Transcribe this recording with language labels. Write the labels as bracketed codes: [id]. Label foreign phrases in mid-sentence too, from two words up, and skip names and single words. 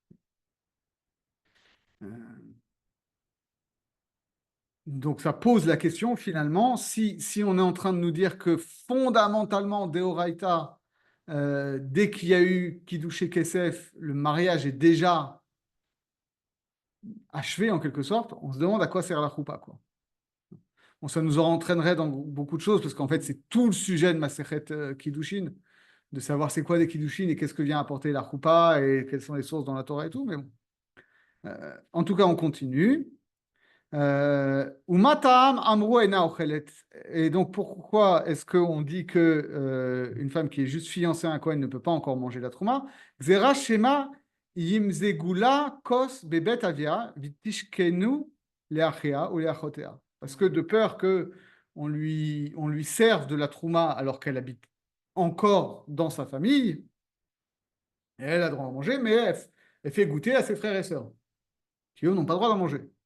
[fr] Donc ça pose la question finalement, si on est en train de nous dire que fondamentalement, Deoraita, dès qu'il y a eu [he] קידושי כסף, [fr] le mariage est déjà achevé en quelque sorte, on se demande à quoi sert la choupa, quoi. Bon, ça nous entraînerait dans beaucoup de choses, parce qu'en fait, c'est tout le sujet de [he] מסכת קידושין, [fr] de savoir c'est quoi des Kiddushin et qu'est-ce que vient apporter la choupa et quelles sont les sources dans la Torah et tout, mais bon. En tout cas, on continue. [he] ומתם אמרו אינה אוכלת. [fr] Et donc, pourquoi est-ce qu'on dit que une femme qui est juste fiancée à un Kohen ne peut pas encore manger la trouma? [he] גזרה שמא ימזגו לה כוס בבית אביה ותשקנו לאחיה ולאחותיה. [fr] Parce que de peur que on lui serve de la trouma alors qu'elle habite encore dans sa famille, elle a le droit à manger, mais elle fait goûter à ses frères et sœurs, qui eux n'ont pas le droit d'en manger.